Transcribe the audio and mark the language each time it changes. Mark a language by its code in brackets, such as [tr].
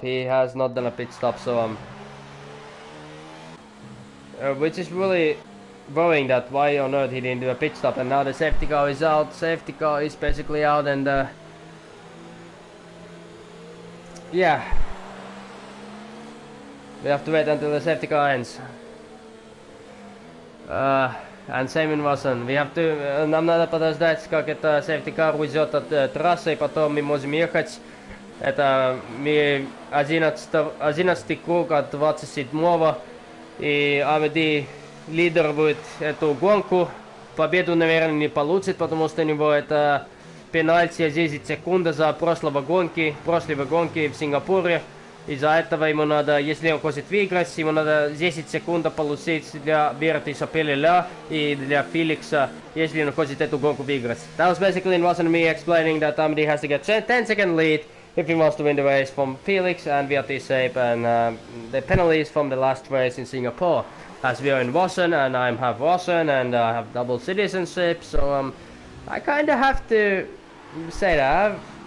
[en] He has not done a pit stop. So which is really worrying, that why on earth he didn't do a pit stop. And now the safety car is out. Safety car is basically out, and yeah. We have to wait until the safety car ends. And same in Vasan. We have to, [ru] нам надо подождать, как эта safety car уйдет от трассы, и потом мы можем ехать. Это мы 11 круга 27-го, и AMD лидирует эту гонку. Победу, наверное, не получит, потому что у него это пенальти 10 секунд за прошлой гонки в Сингапуре. Из-за этого ему надо, если он хочет выиграть, ему надо 10 секунд получить для Виртиса Пелеля и для Феликса, если он хочет эту гонку выиграть. [en] That was basically, it wasn't me explaining that AMD has to get 10-second lead if he wants to win the race from Felix and Viertisape and the penalties from the last race in Singapore. As we are in Russian and I have Russian and I have double citizenship, so I kind of have to say that.